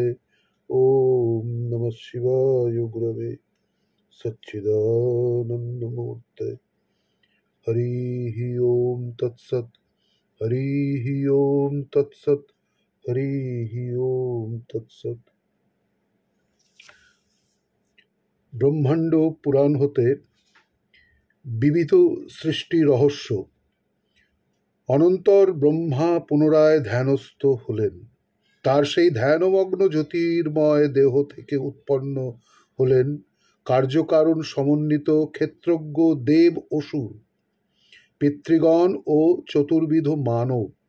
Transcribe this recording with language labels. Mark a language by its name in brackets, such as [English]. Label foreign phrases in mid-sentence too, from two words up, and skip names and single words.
[Sanskrit] ॐ नमः शिवाय गुरवे सच्चिदानन्दमूर्ते। हरिः ॐ तत्सत्। हरिः ॐ तत्सत्। हरिः ॐ तत्सत्। [Bangla] ব্রহ্মাণ্ড পুরাণ হতে বিবিধ সৃষ্টি রহস্য। অনন্তর ব্রহ্মা পুনরায় ধ্যানস্থ হলেন। তার সেই ধ্যানমগ্ন জ্যোতির্ময় দেহ থেকে উৎপন্ন হলেন কার্যকারণ সমন্বিত ক্ষেত্রজ্ঞ দেব অসুর, পিতৃগণ ও চতুর্বিধ মানব।